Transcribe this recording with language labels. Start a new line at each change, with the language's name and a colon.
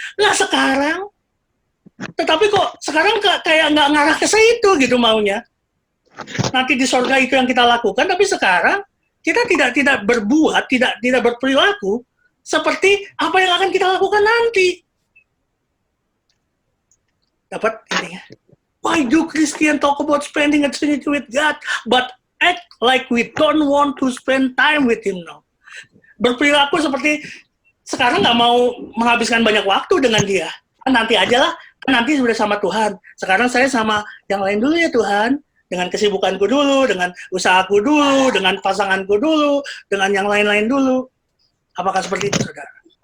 Indonesian: Nah sekarang, tetapi kok sekarang kayak nggak ngarah ke situ gitu maunya. Nanti di sorga itu yang kita lakukan, tapi sekarang kita tidak berbuat, tidak berperilaku seperti apa yang akan kita lakukan nanti. Dapat intinya?
English: Why do Christians talk about spending eternity with God, but act like we don't want to spend time with Him now?
Indonesian: Berperilaku seperti sekarang nggak mau menghabiskan banyak waktu dengan Dia. Nanti aja lah, nanti sudah sama Tuhan. Sekarang saya sama yang lain dulu ya Tuhan. Dengan kesibukanku dulu, dengan usahaku dulu, dengan pasanganku dulu, dengan yang lain-lain dulu. Apakah seperti itu, saudara?